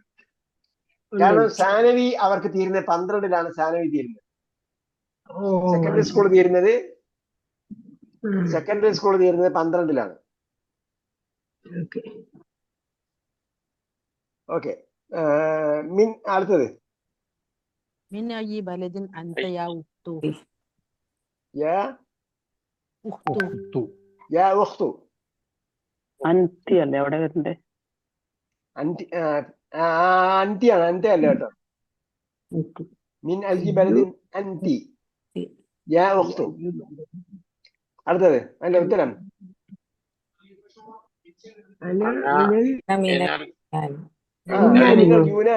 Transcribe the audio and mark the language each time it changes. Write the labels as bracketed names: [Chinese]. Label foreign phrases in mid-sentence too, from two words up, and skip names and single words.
[Malayalam] കാരണം സാനവി അവർക്ക് തീരുന്നത് 12-ലാണ്. സാനവി തീരുന്നത്. [English] secondary school [Malayalam] തീരുന്നത് 12-ലാണ്. ഓക്കെ. അടുത്തത് [Arabic] من أي بلد أنت يا أخت؟ يا أخت. [Malayalam] അന്തി അല്ലേ അവിടെ വരണ്ടേ? അന്തിയാണ്. അന്റയല്ല കേട്ടോ. [Arabic] من أي بلد أنتِ يا أختُ. [Malayalam] അടുത്തത് അതിന്റെ ഉത്തരം യൂനാൻ.